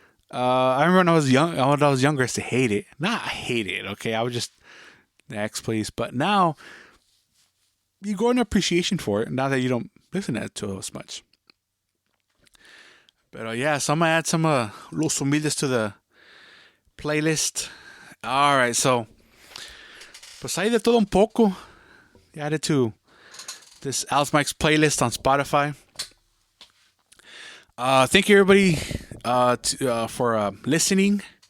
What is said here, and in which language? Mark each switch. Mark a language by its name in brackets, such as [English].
[English] I remember when I was younger, I used to hate it. Not hate it, okay? I would just, next, please. But now, you grow an appreciation for it now that you don't listen to it too as much. But yeah, so I'm going to add some Los Humildes to the playlist. All right, so, [Spanish] pues hay de todo un poco. [English] Added to this Alice Mike's playlist on Spotify. Thank you, everybody, for listening.